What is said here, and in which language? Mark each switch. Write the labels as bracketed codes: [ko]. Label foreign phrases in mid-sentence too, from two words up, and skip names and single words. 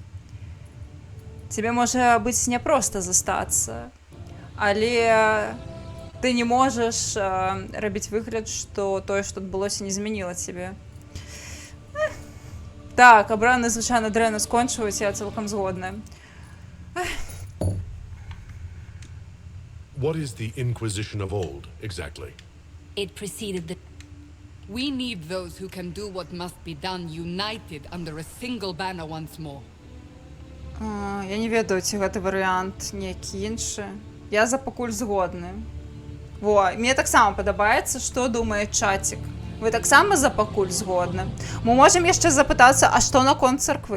[be] Тебе можа быць няпроста застацца, але ты не можаш рабіць выгляд, што тое, што адбылося, не змяніла цябе. Так, абраны звычайна дрэнна скончваюць, я цалкам згодная. [en] What is the Inquisition of old, exactly? It preceded the... We need those who can do what must be done united under a single banner once more. [be] Я не ведаю, ці гэты варыянт нейкі іншы. Я за пакуль згодны. Во, мне таксама падабаецца, што думае чацік. Вы таксама за пакуль згодны. Мы можам яшчэ запытацца, а што наконт царквы?